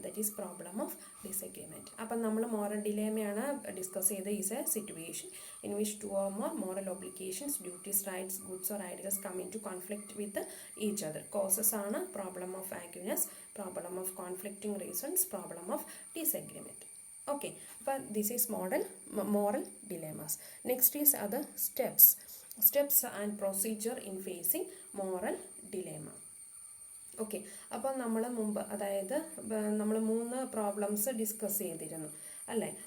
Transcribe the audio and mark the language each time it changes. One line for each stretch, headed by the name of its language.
English: That is problem of disagreement.
Malayalam: അപ്പം നമ്മൾ moral ഡിലേമയാണ് discuss ചെയ്ത്
English: Is a situation in which two or more moral obligations, duties, rights, goods or ideals come into conflict with each other. Causes ആണ് problem of vagueness, problem of conflicting reasons, problem of disagreement. Okay, but this is moral dilemmas. Next is other steps and procedure in facing moral dilemma.
Malayalam: Okay, അപ്പം നമ്മൾ മുമ്പ്, അതായത് നമ്മൾ 3 problems discuss ചെയ്തിരുന്നു അല്ലേ?